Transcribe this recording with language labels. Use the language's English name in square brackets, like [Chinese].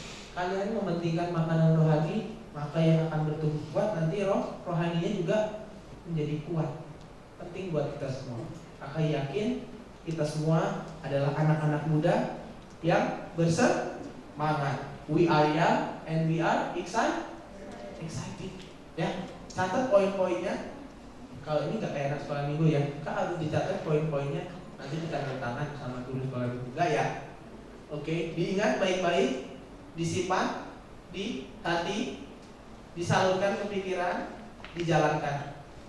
[Indonesian] Kalian mementingkan makanan rohani, maka yang akan bertumbuh kuat nanti rohaninya juga menjadi kuat. Penting buat kita semua. Kakak yakin kita semua adalah anak-anak muda yang bersemangat. [English] We are young and we are excited. [Indonesian] Ya, catat poin-poinnya. Kalau ini nggak kayak anak sekolah minggu ya, kak harus dicatat poin-poinnya. Nanti ditanda tangan sama guru sekolah minggu. Enggak ya? Oke, diingat baik-baik, disimpan di hati, disalurkan ke pikiran, dijalankan.